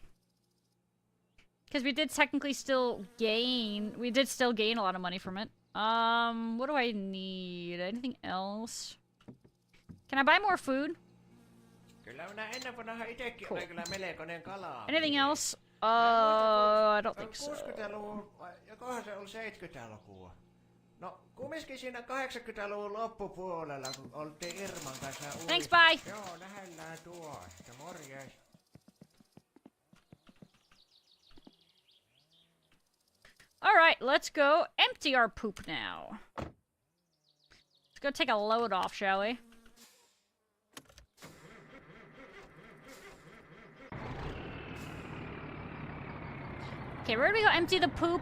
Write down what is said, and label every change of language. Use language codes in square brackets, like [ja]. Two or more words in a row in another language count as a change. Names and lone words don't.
[en] Because we did technically still gain... We did still gain a lot of money from it. What do I need? Anything else? Can I buy more food? Cool. Anything else? I don't think so. [fi] Jokohan se oli 70-lukua. No, kumminkin siinä 80-luvun loppupuolella, kun oltiin Irman kanssa uudessa. [en] Thanks, bye! [fi] Joo, lähellään tuosta. Morjes. [en] Alright, let's go empty our poop now. Let's go take a load off, shall we? Okay, where do we go empty the poop?